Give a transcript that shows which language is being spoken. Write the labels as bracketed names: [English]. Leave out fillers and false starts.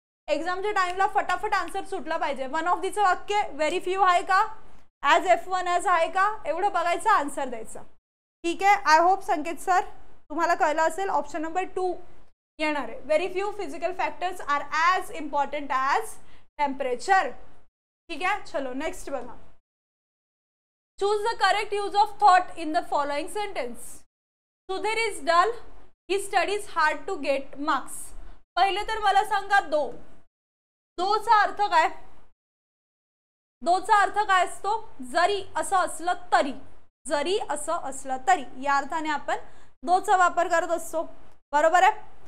[Marathi] एक्झामच्या टाइमला फटाफट आन्सर सुटला पाहिजे. वन ऑफ दीचं वाक्य व्हेरी फ्यू आहे का, ॲज F1 ॲज आहे का, एवढं बघायचं, आन्सर द्यायचं. ठीक आहे. [English] I hope [Marathi] संकेत सर तुम्हाला कळलं असेल. ऑप्शन नंबर 2 येणार आहे. [English] Very few physical factors are as important as temperature. [Marathi] ठीक आहे. चलो नेक्स्ट बघा. [English] Choose the correct use of thought in the following sentence. Sudhir is dull, he studies hard to get marks. [Marathi] पहिले तर मला सांगा दोचा अर्थ काय? दोचा अर्थ काय असतो? जरी असं असलं तरी, जरी असं असलं तरी, या अर्थाने आपण दोचा वापर करत असतो. बरोबर आहे.